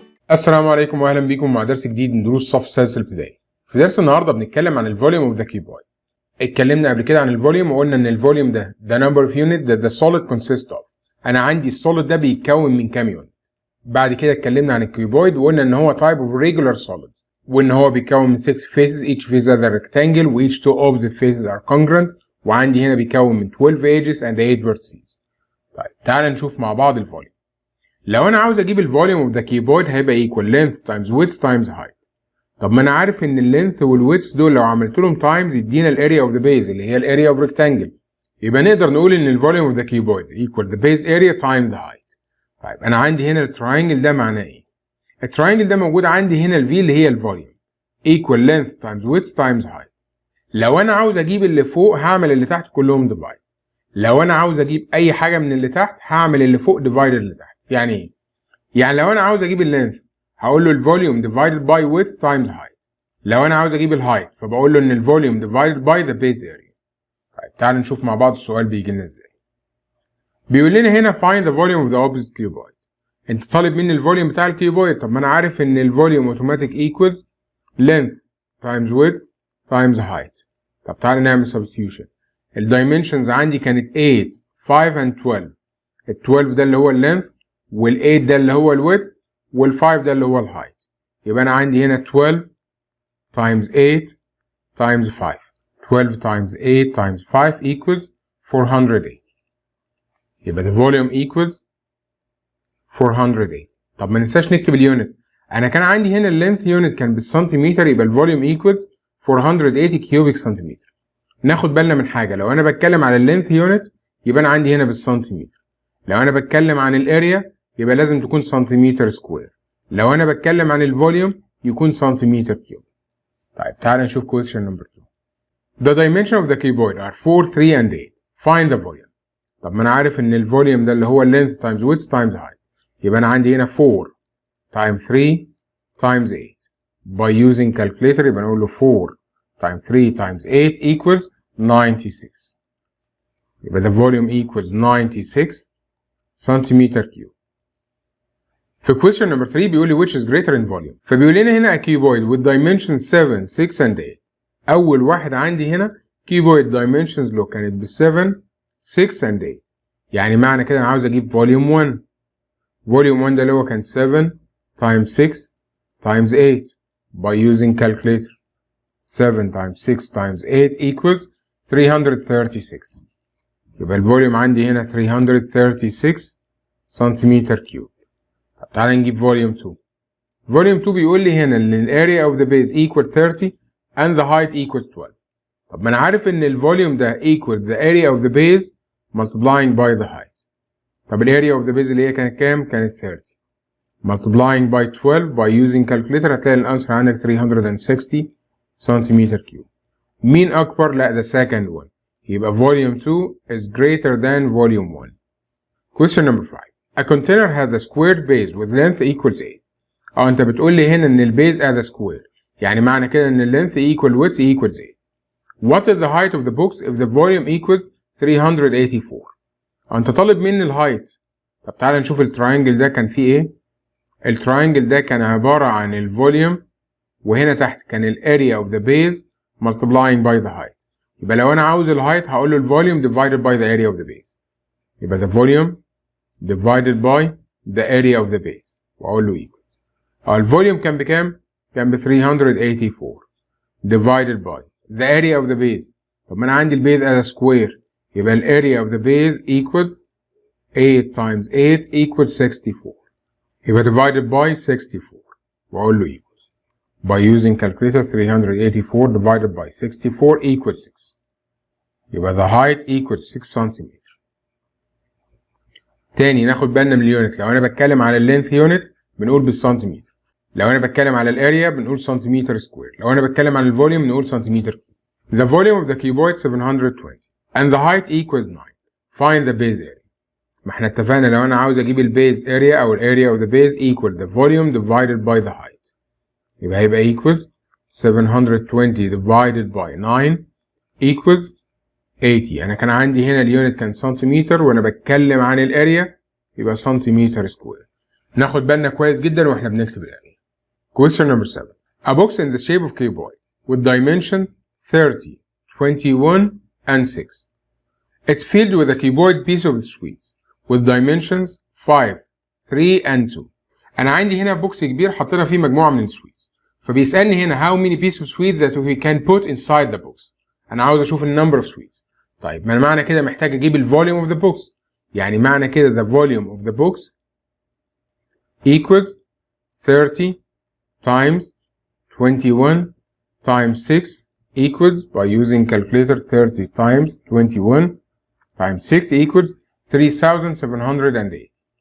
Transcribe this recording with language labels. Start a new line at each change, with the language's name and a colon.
Arabic: السلام عليكم واهلا بيكم مع درس جديد من دروس الصف السادس الابتدائي. في درس النهارده بنتكلم عن
English: الفوليوم of the cuboid.
Arabic: اتكلمنا قبل كده عن
English: الفوليوم
Arabic: وقلنا ان
English: الفوليوم ده number of unit that the solid consists of.
Arabic: انا عندي السوليد ده بيتكون من كام يونت. بعد كده اتكلمنا عن
English: الكيوبويد
Arabic: وقلنا ان هو
English: type of regular solids
Arabic: وان هو بيتكون من
English: 6 faces, each face has a rectangle و each two opposite faces are congruent،
Arabic: وعندي هنا بيتكون من
English: 12 edges and 8 vertices.
Arabic: طيب تعال نشوف مع بعض
English: الفوليوم.
Arabic: لو انا عاوز اجيب
English: الفوليوم of the cuboid هيبقى equal length times width times height.
Arabic: طب ما انا عارف ان
English: اللينث والويدث
Arabic: دول لو عملت لهم
English: times يدينا الاريا of the base اللي هي الاريا اوف ريكتانجل،
Arabic: يبقى نقدر نقول ان
English: الفوليوم of the cuboid equal the base area times the height.
Arabic: طيب انا عندي هنا التراينجل ده معناه ايه؟ التراينجل ده موجود عندي هنا الفي اللي هي الفوليوم
English: equal length times width times height.
Arabic: لو انا عاوز اجيب اللي فوق هعمل اللي تحت كلهم ديفايد. لو انا عاوز اجيب اي حاجه من اللي تحت هعمل اللي فوق ديفايدد اللي تحت. يعني ايه؟ يعني لو انا عاوز اجيب اللينث هقول له الفوليوم
English: divided by width times height.
Arabic: لو انا عاوز اجيب الهايت فبقول له ان الفوليوم
English: divided by the base area.
Arabic: طيب تعال نشوف مع بعض السؤال بيجي لنا ازاي. بيقول لنا هنا
English: find the volume of the opposite cuboid.
Arabic: انت طالب مني الفوليوم بتاع الكيوبويد. طب ما انا عارف ان
English: الفوليوم automatic equals length times width times height.
Arabic: طب تعال نعمل
English: substitution.
Arabic: الدايمنشنز عندي كانت 8 5 and 12. ال 12 ده اللي هو اللينث وال8 ده اللي هو الويدث وال5 ده اللي هو الهايت. يبقى انا عندي هنا 12 times 8 times 5.
English: 12 times 8 times 5 equals 408.
Arabic: يبقى
English: the volume equals 408.
Arabic: طب ما ننساش نكتب اليونت. انا كان عندي هنا اللينث يونت كان بالسنتيمتر، يبقى الفوليوم
English: equals
Arabic: 480 كيوبيك سنتيمتر. ناخد بالنا من حاجه، لو انا بتكلم على اللينث يونت يبقى انا عندي هنا بالسنتيمتر. لو انا بتكلم عن الاريا يبقى لازم تكون سنتيمتر سكوير. لو انا بتكلم عن الفوليوم يكون سنتيمتر كيوب. طيب تعال نشوف
English: question number 2. The dimension of the cuboid are 4, 3 and 8. Find the volume.
Arabic: طب ما انا عارف ان الفوليوم ده اللي هو
English: length times width times height.
Arabic: يبقى انا عندي هنا
English: 4 times 3 times 8. By using calculator
Arabic: يبقى نقول له
English: 4 times 3 times 8 equals 96.
Arabic: يبقى
English: the volume equals 96 centimetre cube.
Arabic: في
English: question number 3
Arabic: بيقول لي
English: which is greater in volume.
Arabic: فبيقول لنا هنا
English: a cuboid with dimensions 7, 6 and 8.
Arabic: أول واحد عندي هنا cuboid dimensions له كانت ب 7, 6 and 8. يعني معنى كده أنا عاوز أجيب volume 1.
English: volume 1
Arabic: ده اللي هو كان
English: 7 times 6 times 8 by using calculator. 7 times 6 times 8 equals 336.
Arabic: يبقى الفوليوم عندي هنا 336 سنتيمتر كيوب. طب تعالى نجيب
English: Volume 2. Volume 2
Arabic: بيقول لي هنا ان
English: الاريا of the base equal 30 and the height equals 12.
Arabic: طب ما انا عارف ان
English: الفوليوم ده equal the area of the base multiplying by the height.
Arabic: طب
English: الاريا of the base
Arabic: اللي هي كانت كام؟ كانت
English: 30 multiplying by 12 by using calculator
Arabic: هتلاقي الانسر عندك
English: 360 centimetre cube.
Arabic: مين اكبر؟ لا
English: the second one.
Arabic: يبقى
English: volume 2 is greater than volume 1. Question number 5. A container has a squared base with length equals 8.
Arabic: انت بتقول لي هنا ان البيز
English: as a square.
Arabic: يعني معنى كده ان
English: length equal width equals 8. What is the height of the box if the volume equals 384?
Arabic: انت طالب مني الهايت. طب تعالى نشوف التراينجل ده كان فيه ايه.
English: التراينجل
Arabic: ده كان عبارة عن
English: الفوليوم
Arabic: وهنا تحت كان
English: الاريا of the base multiplying by the height.
Arabic: يبقى لو انا عاوز
English: الهايت
Arabic: هقول له
English: الفوليوم divided by the area of the base.
Arabic: يبقى
English: the volume divided by the area of the base
Arabic: واقول له
English: equals. الفوليوم
Arabic: كان بكام؟ كان ب
English: 384 divided by the area of the base.
Arabic: طب ما انا عندي
English: البيز as a square
Arabic: يبقى
English: الاريا of the base equals 8 times 8 equals 64.
Arabic: يبقى
English: divided by 64
Arabic: واقول له
English: equals. By using calculator 384 divided by 64 equals 6.
Arabic: يبقى
English: the height equals 6 centimetre.
Arabic: تاني ناخد بالنا من اليونت. لو انا بتكلم على اللينث يونت بنقول بالسنتيمتر. لو انا بتكلم على الاريا بنقول سنتيمتر سكوير. لو انا بتكلم عن الفوليوم بنقول سنتيمتر.
English: The volume of the cuboid 720 and the height equals 9. Find the base area.
Arabic: ما احنا اتفقنا لو انا عاوز اجيب
English: البيز اريا او الاريا of the base equal the volume divided by the height.
Arabic: يبقى هيبقى
English: equals 720 divided by 9 equals 80.
Arabic: انا كان عندي هنا اليونت كان سنتيمتر وانا بتكلم عن الاريا يبقى سنتيمتر سكوير. ناخد بالنا كويس جدا واحنا بنكتب الاريا.
English: Question number 7. A box in the shape of cuboid with dimensions 30, 21 and 6. It's filled with a cuboid piece of sweets with dimensions 5, 3 and 2.
Arabic: انا عندي هنا
English: box
Arabic: كبير حطينا فيه مجموعه من
English: السويتس،
Arabic: فبيسالني هنا
English: how many pieces of sweet that we can put inside the box.
Arabic: انا عاوز اشوف النمبر
English: of sweets.
Arabic: طيب ما معنى كده محتاج اجيب الفوليوم
English: of the box.
Arabic: يعني معنى كده
English: the volume of the box equals 30 times 21 times 6 equals, by using calculator, 30 times 21 times 6 equals 3,708.